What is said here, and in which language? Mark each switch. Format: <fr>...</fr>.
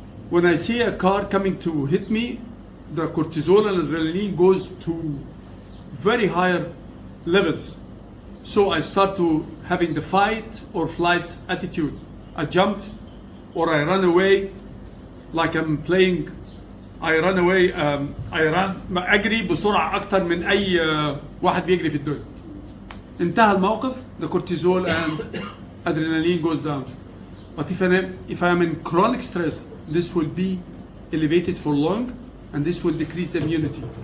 <en>When I see a car coming to hit me, the cortisol and adrenaline goes to very higher levels. So I start to having the fight or flight attitude. I jump or I run away like I'm playing. I run away.</en> <ar>أجري بسرعة أكتر من أي واحد بيجري في الدنيا. انتهى الموقف.</ar> <en>The cortisol and adrenaline goes down. But if I am in chronic stress, this will be elevated for long, and this will decrease the immunity.</en>